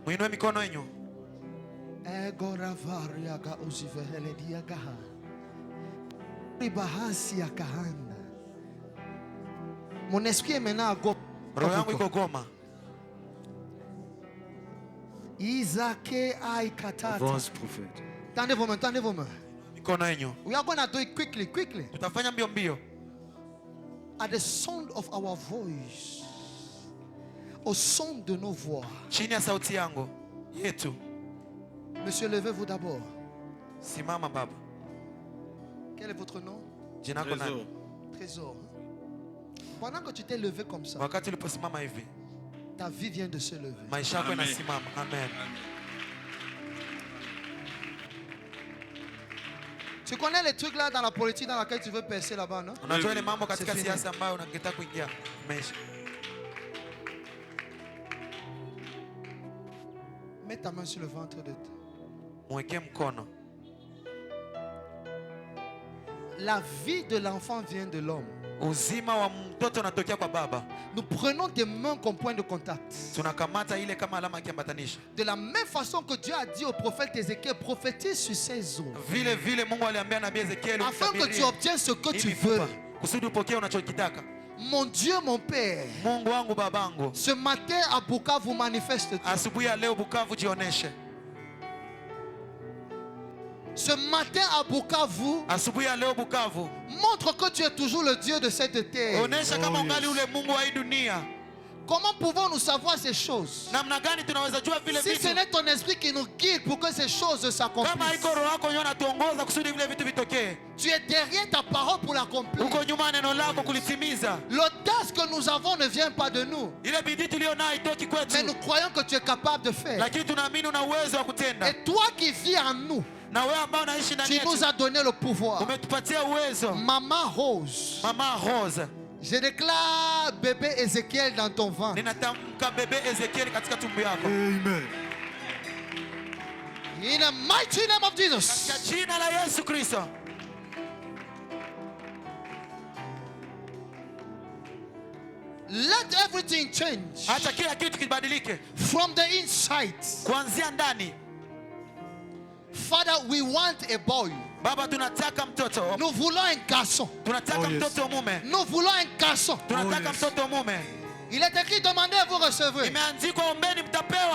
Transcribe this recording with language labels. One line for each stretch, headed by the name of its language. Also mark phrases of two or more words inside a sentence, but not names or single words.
French: Mon esprit est maintenant à Goma. Avance, prophète. Tendez vos mains, tendez vos mains.
English: We are going to do it quickly, quickly.
Swahili: Tutafanya mbio mbio.
English: At the sound of our voice,
French: au son de nos voix.
Swahili: Chini ya sauti yangu yetu.
French: Monsieur, levez-vous d'abord.
Swahili: Simama baba.
French: Quel est votre nom?
Swahili: Jina lako nani?
French: Trésor. Pendant que tu t'es levé comme ça,
Swahili: Wakati uliposimama hivi,
French: ta vie vient de se lever.
Swahili: maisha yako yanasimama.
French: Amen. Tu connais les trucs là dans la politique dans laquelle tu veux percer là-bas, non?
Swahili: Unajua ile mambo katika siasa ambayo unataka kuingia. Maisha.
French: Mets ta main sur le ventre de
Swahili: Mweke mkono.
French: La vie de l'enfant vient de l'homme.
Swahili: Uzima wa mtoto unatokea kwa baba.
French: Nous prenons tes mains comme point de contact.
Swahili: Tunakamata ile kama alama ya kiambatanisho.
French: De la même façon que Dieu a dit au prophète Ézéchiel, prophétise sur ces eaux.
Swahili: Vile vile Mungu aliambia nabii Ezekiel
French: Afin que tu obtiennes ce que tu veux.
Swahili: Kusudi upokee unachokitaka.
French: Mon Dieu, mon Père.
Swahili: Mungu wangu babangu.
French: Ce matin à Bukavu manifeste.
Swahili: Asubuhi ya leo Bukavu jioneshe.
French: Ce matin à Bukavu,
Swahili: asubuhi ya leo Bukavu,
French: montre que tu es toujours le Dieu de cette terre.
Swahili: onesha kama ungali ule Mungu wa hii dunia.
French: Comment pouvons-nous savoir ces choses?
Swahili: Namna gani tunaweza jua vile
French: Si
Swahili: vitu?
French: ce n'est ton esprit qui nous guide pour que ces choses s'accomplissent.
Swahili: Kama iko roho yako yona tuongoza kusudi vile vitu vitokee.
French: Tu es derrière ta parole pour l'accomplir.
Swahili: Uko nyuma neno lako kulitimiza.
French: L'audace que nous avons ne vient pas de nous.
Swahili: Ile bidii tulionayo haitoki kwetu.
French: Mais nous croyons que tu es capable de faire.
Swahili: Lakini tunaamini una uwezo wa kutenda.
French: Et toi qui vis en nous,
Swahili: na wewe ambao unaishi ndani
French: tu
Swahili: yetu,
French: nous as donné le pouvoir.
Swahili: umetupatia uwezo.
French: Maman Rose.
Swahili: Mama Rose.
French: Je déclare bébé Ézéchiel dans ton ventre.
Swahili: Ninatamka bebe Ezekiel katika tumbo yako. Amen.
English: In the mighty name of Jesus.
Swahili: Katika jina la Yesu Kristo.
English: Let everything change.
Swahili: Acha kila kitu kibadilike.
English: From the inside.
Swahili: Kuanzia ndani.
English: Father, we want a boy.
Swahili: Baba, tunataka mtoto.
French: Nous voulons un garçon.
Swahili: Tunataka mtoto mume.
French: Nous voulons un garçon.
Swahili: Tunataka mtoto mume.
French: Il est écrit demandez et vous recevrez.
Swahili: Imeandikwa ombeni mtapewa.